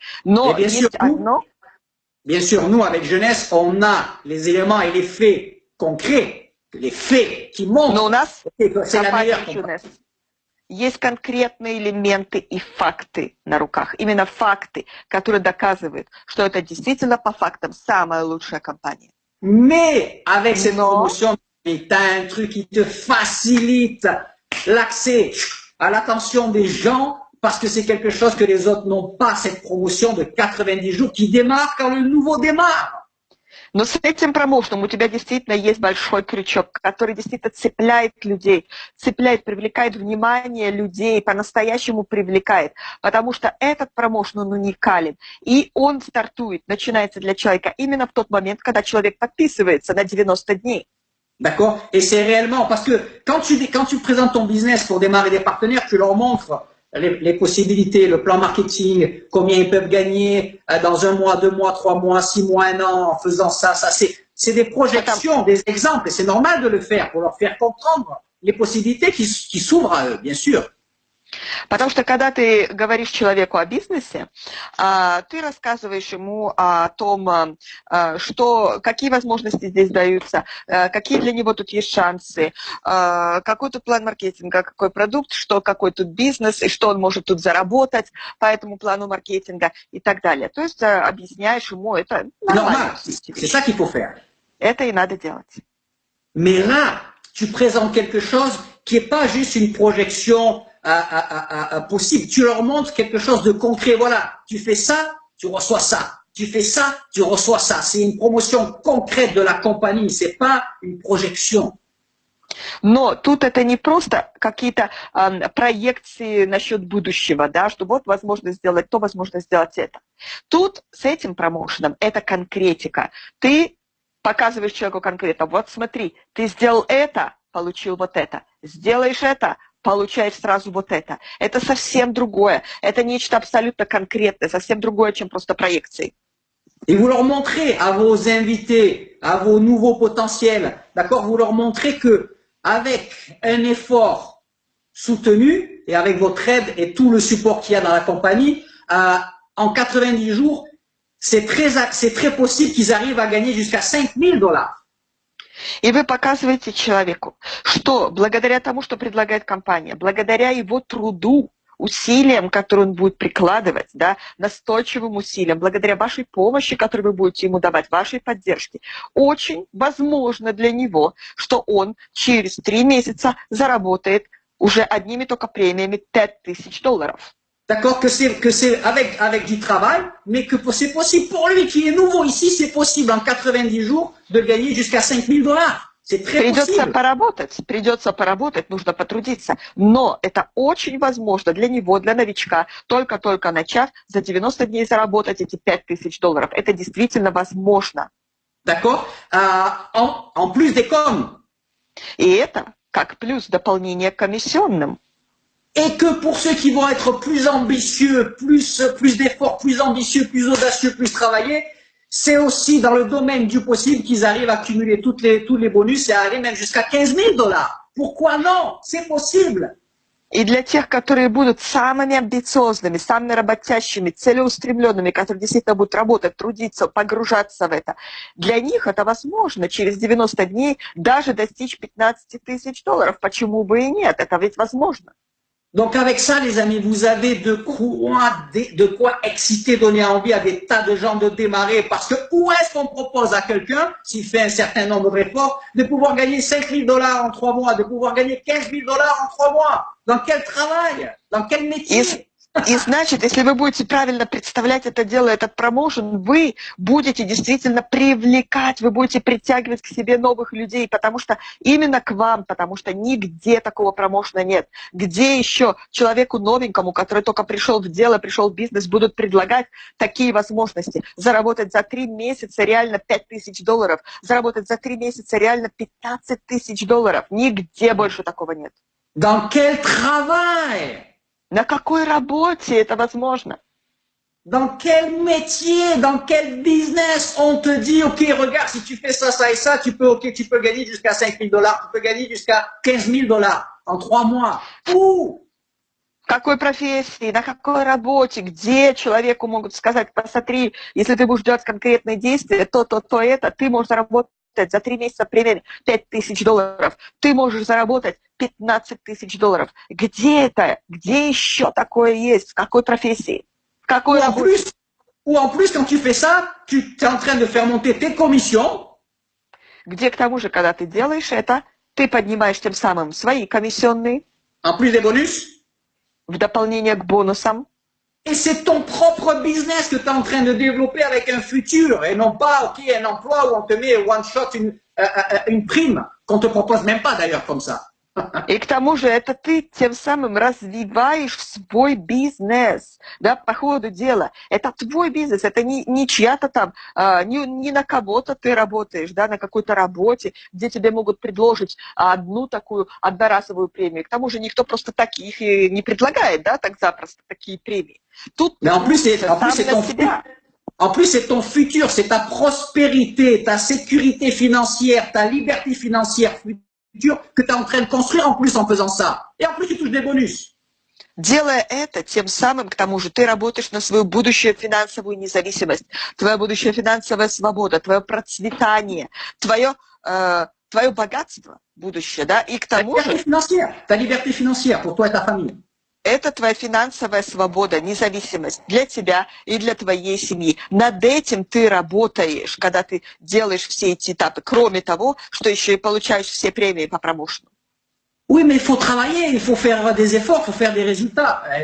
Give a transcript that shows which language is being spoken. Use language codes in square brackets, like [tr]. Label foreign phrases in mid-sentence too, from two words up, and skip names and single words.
[ru] Но есть одно... [fr] Bien sûr, nous, avec Jeunesse, on a les éléments et les faits concrets, les faits qui montrent. [ru] Но у нас [fr] que c'est la meilleure compagnie. [ru] Есть конкретные элементы и факты на руках. Именно факты, которые доказывают, что это действительно по фактам самая лучшая компания. [fr] Mais avec cette promotion, tu as un truc qui te facilite l'accès à l'attention des gens parce que c'est quelque chose que les autres n'ont pas, cette promotion de 90 jours qui démarre quand le nouveau démarre. [ru] Но с этим промоушеном у тебя действительно есть большой крючок, который действительно цепляет людей, цепляет, привлекает внимание людей, по-настоящему привлекает. Потому что этот промоушен, он уникален. И он стартует, начинается для человека именно в тот момент, когда человек подписывается на 90 дней. [fr] D'accord? Et c'est réellement, parce que quand tu présentes ton business pour démarrer des partenaires, tu leur montres les possibilités, le plan marketing, combien ils peuvent gagner dans 1 mois, 2 mois, 3 mois, 6 mois, 1 an, en faisant ça. C'est des projections, des exemples, et c'est normal de le faire pour leur faire comprendre les possibilités qui s'ouvrent à eux, bien sûr. [ru] Потому что когда ты говоришь человеку о бизнесе, ты рассказываешь ему о том, какие возможности здесь даются, какие для него тут есть шансы, какой тут план маркетинга, какой продукт, какой тут бизнес, и что он может тут заработать по этому плану маркетинга и так далее. То есть объясняешь ему это нормально. [fr] C'est ça qu'il faut faire. [ru] Это и надо делать. [fr] Mais là, tu présentes quelque chose qui n'est pas juste une projection possible. Tu leur montres quelque chose de concret. Voilà, tu fais ça, tu reçois ça. Tu fais ça, tu reçois ça. C'est une promotion concrète de la compagnie. C'est pas une projection. [ru] Но тут это не просто какие-то проекции насчет будущего, да, что вот возможно сделать то, возможно сделать это. Тут с этим промоушеном это конкретика. Ты показываешь человеку конкретно, вот смотри, ты сделал это, получил вот это. Сделаешь это, получаешь сразу вот это. Это совсем другое. Это нечто абсолютно конкретное, совсем другое, чем просто проекции. [fr] Et vous leur montrez à vos invités, à vos nouveaux potentiels, d'accord, vous leur montrez que avec un effort soutenu et avec votre aide et tout le support qu'il y a dans la compagnie, en 90 jours, c'est très possible qu'ils arrivent à gagner jusqu'à $5,000. [ru] И вы показываете человеку, что благодаря тому, что предлагает компания, благодаря его труду, усилиям, которые он будет прикладывать, да, настойчивым усилиям, благодаря вашей помощи, которую вы будете ему давать, вашей поддержке, очень возможно для него, что он через 3 месяца заработает уже одними только премиями $5,000. [fr] D'accord, que c'est avec du travail, mais que c'est possible pour lui qui est nouveau ici, c'est possible en 90 jours de gagner jusqu'à $5,000. C'est très possible. [ru] Придется поработать, нужно потрудиться. Но это очень возможно для него, для новичка, только начав за 90 дней заработать эти $5,000. Это действительно возможно. [fr] D'accord, en plus des coms. [ru] И это как плюс дополнение к комиссионным. [fr] Et que pour ceux qui vont être plus ambitieux, plus d'efforts, plus ambitieux, plus audacieux, plus travaillés, c'est aussi dans le domaine du possible qu'ils arrivent à cumuler tous les bonus et à aller même jusqu'à $15,000. Pourquoi non? C'est possible. [ru] И для тех, которые будут самыми амбициозными, самыми работящими, целеустремленными, которые действительно будут работать, трудиться, погружаться в это, для них это возможно через 90 дней даже достичь $15,000. Почему бы и нет? Это ведь возможно. [fr] Donc avec ça, les amis, vous avez de quoi exciter, donner envie à des tas de gens de démarrer. Parce que où est-ce qu'on propose à quelqu'un, s'il fait un certain nombre d'efforts, de pouvoir gagner $5,000 en 3 mois, de pouvoir gagner $15,000 en 3 mois? Dans quel travail? Dans quel métier? [ru] И значит, если вы будете правильно представлять это дело, этот промоушен, вы будете действительно привлекать, вы будете притягивать к себе новых людей, потому что именно к вам, потому что нигде такого промоушена нет. Где еще человеку новенькому, который только пришел в дело, пришел в бизнес, будут предлагать такие возможности? Заработать за 3 месяца реально $5,000, заработать за 3 месяца реально $15,000. Нигде больше такого нет. [fr] Dans quel travail? [ru] На какой работе это возможно? [fr] Dans quel métier, dans quel business on te dit, OK, regarde, si tu fais ça, ça et ça, tu peux gagner jusqu'à $5,000, tu peux gagner jusqu'à $15,000 en 3 mois. Où? [ru] В какой профессии, на какой работе, где человеку могут сказать, посмотри, если ты будешь делать конкретные действия, то это, ты можешь заработать за 3 месяца примерно $5,000. Ты можешь заработать $15,000. Где это? Где еще такое есть? В какой профессии? В какой работе? [fr] Ou en plus, quand tu fais ça, tu es en train de faire monter tes commissions. [ru] Где, к тому же, когда ты делаешь это, ты поднимаешь тем самым свои комиссионные. [fr] En plus des bonus. [ru] в дополнение к бонусам. [fr] Et c'est ton propre business que tu es en train de développer avec un futur et non pas, ok, un emploi où on te met [en] one shot [fr] une prime qu'on te propose même pas d'ailleurs comme ça. [ru] И к тому же это ты тем самым развиваешь свой бизнес, да, по ходу дела. Это твой бизнес, это не чья-то там, не на кого-то ты работаешь, да, на какой-то работе, где тебе могут предложить одну такую одноразовую премию. К тому же никто просто таких и не предлагает, да, так запросто такие премии. Тут [fr] Mais en plus, c'est ton futur, c'est ta prospérité, ta sécurité financière, ta liberté financière future que tu es en train de construire en plus en faisant ça. Et en plus, tu touches des bonus. [ru] Делая это, тем самым, к тому же, ты работаешь на свою будущую финансовую независимость, твоя будущая финансовая свобода, твое процветание, твое богатство будущее, да, и к тому же... [fr] Ta liberté financière pour toi et ta famille. [ru] Это твоя финансовая свобода, независимость для тебя и для твоей семьи. Над этим ты работаешь, когда ты делаешь все эти этапы, кроме того, что еще и получаешь все премии по промоушену. [fr] Oui, mais il faut travailler, il faut faire des efforts, il faut faire des résultats.